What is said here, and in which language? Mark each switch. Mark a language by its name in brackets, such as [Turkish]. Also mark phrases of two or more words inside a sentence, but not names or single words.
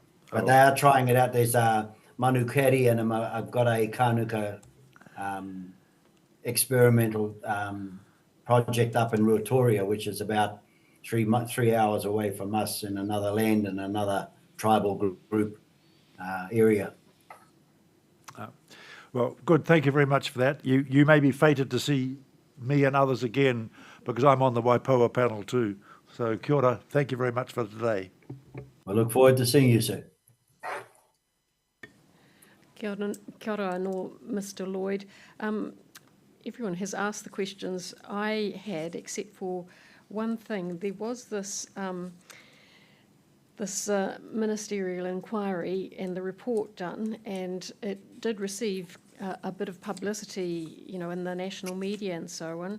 [English] But they are trying it out. There's a Manukeri and I've got a Kānuka experimental project up in Ruatoria, which is about 3 hours away from us in another land and another tribal group area. Well, good. Thank you very much for that. You may be fated to see me and others again because I'm on the Waipoua panel too. [Māori] So kia ora. [English] Thank you very much for today. I look forward to seeing you, sir. [Māori] Kia ora anō, [English] Mr. Lloyd. Everyone has asked the questions I had, except for one thing. There was this ministerial inquiry and the report done, and it did receive a bit of publicity, you know, in the national media and so on.